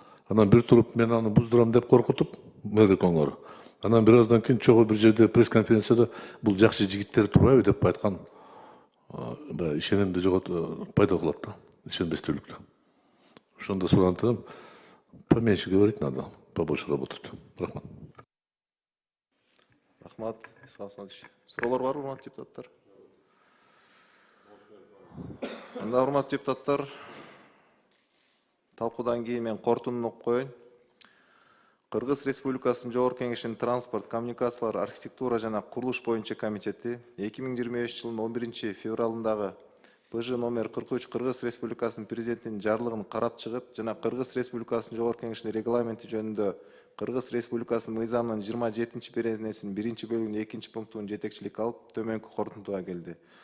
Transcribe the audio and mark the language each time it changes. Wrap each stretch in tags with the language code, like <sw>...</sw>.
<ky>Анан бир туруп мен аны буздурам деп коркутуп, мэрикоңор. Анан бир аздан кийин чогуу бир жерде пресс-конференцияда бул жакшы жигиттер турбайбы деп айткан ишенимди пайда кылат да, ишенбестүүлүктү. Ошондо суранып турам,</ky> <ru>поменьше говорить надо, побольше работать.</ru> <ky>Рахмат. Рахмат, Исхак Асанович. Суроолор барбы, урматтуу депутаттар? Анда, урматтуу депутаттар, талкуудан кийин мен корутундуну окуп коеюн. Кыргыз Республикасынын Жогорку Кеңешинин транспорт, коммуникациялар, архитектура жана курулуш боюнча комитети 2025 жылдын 11 февралындагы ПЖ номер 43 Кыргыз Республикасынын президентинин жарлыгын карап чыгып жана Кыргыз Республикасынын Жогорку Кеңешинин регламенти жөнүндө Кыргыз Республикасынын мыйзамынын 27 беренесинин 1-бөлүгүнүн 2-пунктун жетекчилик алып төмөнкү корутундуга келди.</ky>